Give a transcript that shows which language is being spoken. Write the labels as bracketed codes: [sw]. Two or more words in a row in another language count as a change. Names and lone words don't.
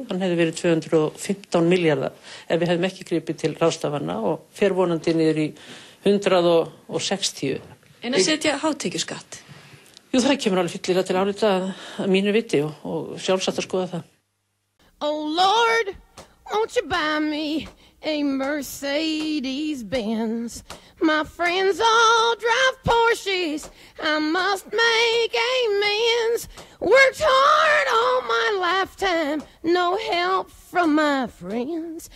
[is] Hann hefði verið 215 milljarðar ef við hefðum ekki gripið til ráðstafana og fer vonandi niður í 160. En að setja hátekjuskatt? Jú, það kemur alveg fyllilega til álita að mínu viti og sjálfsagt að skoða það. [en] Oh Lord, won't you buy me a Mercedes-Benz? My friends all drive Porsches, I must make amends. Worked hard all my lifetime, no help from my friends.